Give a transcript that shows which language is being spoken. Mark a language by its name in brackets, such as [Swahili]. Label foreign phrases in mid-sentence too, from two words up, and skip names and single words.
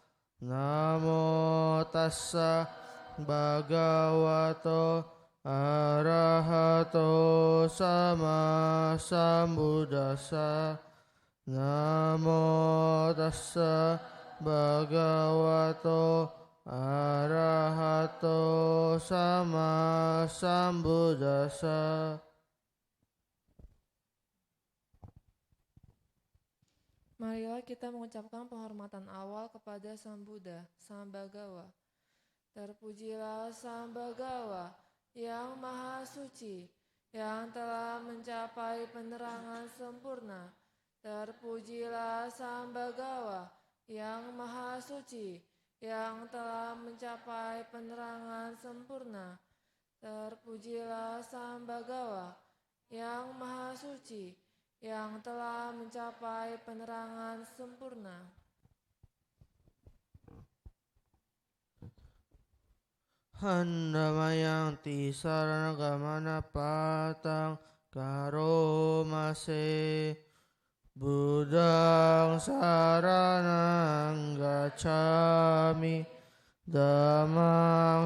[Pali] Namo tassa bhagavato arahato sama sambuddhasa. Namo tassa bhagavato arahato sama sambuddhasa. [Indonesian] Marilah kita mengucapkan penghormatan awal kepada Sang Buddha, Sang Bagawa. Terpujilah Sang Bagawa yang maha suci, yang telah mencapai penerangan sempurna. Terpujilah Sang Bagawa yang maha suci, yang telah mencapai penerangan sempurna. Terpujilah Sambagawa yang maha suci, yang telah mencapai penerangan sempurna. [Pali] Handamayang tisarana gamana patang karomase Budang saranang gacchami Dhammang